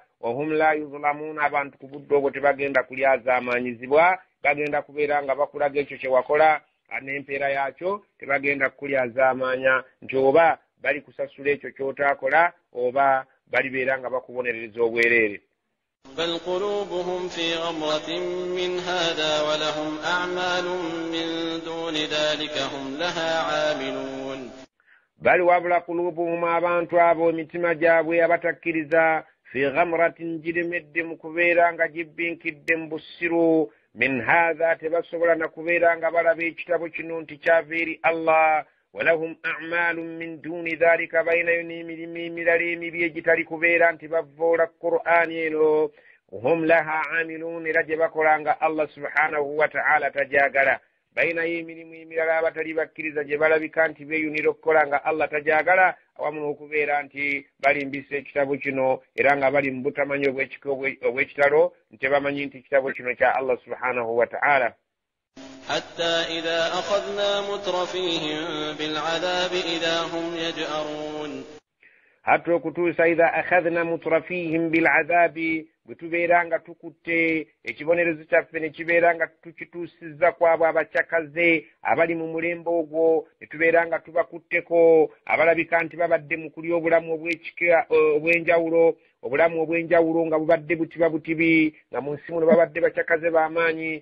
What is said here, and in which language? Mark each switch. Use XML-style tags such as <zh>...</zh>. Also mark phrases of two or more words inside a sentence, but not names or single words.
<ar>وهم لا يظلمون</ar> <lg>abantu ku budde obwo tebagenda kulyazaamaanyizibwa bagenda kubeera nga bakulaga ekyo kye wakola n'empeera yaakyo tebagenda kukulyazaamaanya nti oba bali kusasula ekyo ky'otaakola oba balibeera nga bakubonerereza obwereere.</lg> <ar>بل قلوبهم في غمرة من هذا ولهم أعمال من دون ذلك هم لها عاملون بل وابلا قلوبهم</ar> <lg>abantu abo emitima gyabwe abatakkiriza</lg> <ar>في غمرة</ar> <lg>jirimedde mu kubeera nga jibbinkidde mu busiru</lg> <ar>من هذا</ar> <lg>tebasobola na kubeera nga balaba ekitabo kino nti kyava eri Allah.</lg> <ar>ولهم أعمال من دون ذلك</ar> <lg>bayinayo n'emirimu emirala emibi egitali kubeera nti bavvoola Qur'ani eno.</lg> <ar>هم لها عاملون</ar> <lg>era gye bakola nga</lg> <ar>الله سبحانه وتعالى</ar> <lg>tajaagala. Bayinayo emirimu emirala abatali bakkiriza gye balabika nti beeyunira okukola nga Allah tajaagala awamu n'okubeera nti balimbisa ekitabo kino era nga bali mu butamanyi obw'ekitalo nti tebamanyi nti ekitabo kino kya</lg> <ar>الله سبحانه وتعالى. حتى إذا أخذنا مترفيهم بالعذاب إذا هم يجأرون</ar> <lg>حتى okutuusa</lg> <ar>إذا أخذنا مترفيهم بالعذاب</ar> <lg>bwe tubeera nga tukutte ekibonerezo kyaffe ne kibeera nga tukituusizza kwabo abakyakaze abali mu mulembe ogwo ne tubeera nga tubakutteko abalabika nti babadde mu kulya obulamu obw'enjawulo obulamu obw'enjawulo nga bubadde butiba butibi nga mu nsi muno babadde bakyakaze b'amaanyi.</lg>